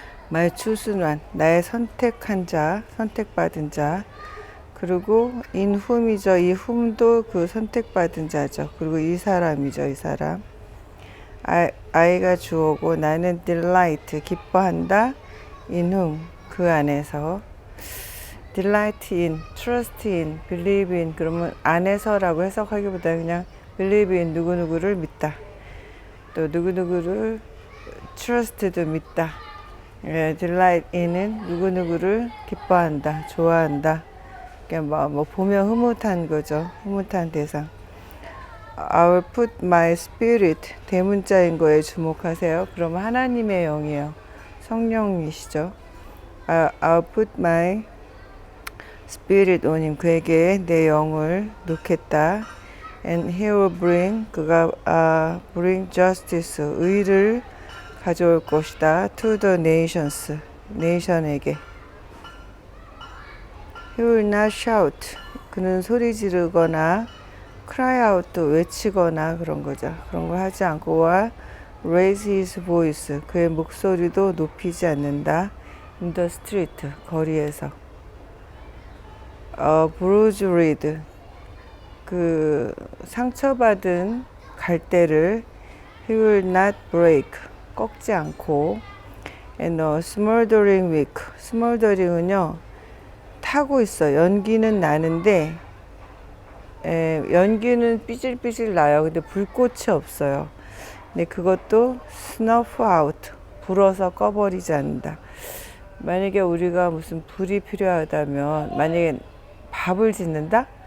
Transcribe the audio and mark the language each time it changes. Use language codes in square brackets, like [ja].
[en] my chosen one, [ko] 나의 선택한 자, 선택받은 자. 그리고 [en] in whom [ko] 이죠. 이 whom도 그 선택받은 자죠. 그리고 이 사람이죠. 이 사람. I가 주어고 나는 delight, 기뻐한다. [en] in whom, [ko] 그 안에서. [en] delight in, trust in, believe in. [ko] 그러면 안에서라고 해석하기보다 그냥 [en] believe in, [ko] 누구누구를 믿다. 또 누구누구를 trust도 믿다. [en] delight in [ko] 은 누구누구를 기뻐한다, 좋아한다. 그러니까 뭐 보면 흐뭇한 거죠. 흐뭇한 대상. [en] I'll put my spirit, [ko] 대문자인 거에 주목하세요. 그러면 하나님의 영이에요. 성령이시죠. [en] I'll put my spirit on him. [ko] 그에게 내 영을 놓겠다. [en] And he will bring, [ko] 그가 [en] bring justice, [ko] 의를 가져올 것이다. [en] To the nations, nation에게. He will not shout, [ko] 그는 소리 지르거나 [en] cry out, [ko] 외치거나 그런 거죠. 그런 걸 하지 않고 [en] raise his voice, [ko] 그의 목소리도 높이지 않는다. [en] in the street, [ko] 거리에서. [en] bruised reed, [ko] 그 상처받은 갈대를 [en] he will not break, [ko] 꺾지 않고. [en] and smoldering wick, smoldering은요 [ko] 타고 있어. 연기는 나는데 연기는 삐질삐질 나요. 근데 불꽃이 없어요. 근데 그것도 [en] snuff out, [ko] 불어서 꺼버리지 않는다. 만약에 우리가 무슨 불이 필요하다면, 만약에 밥을 짓는다?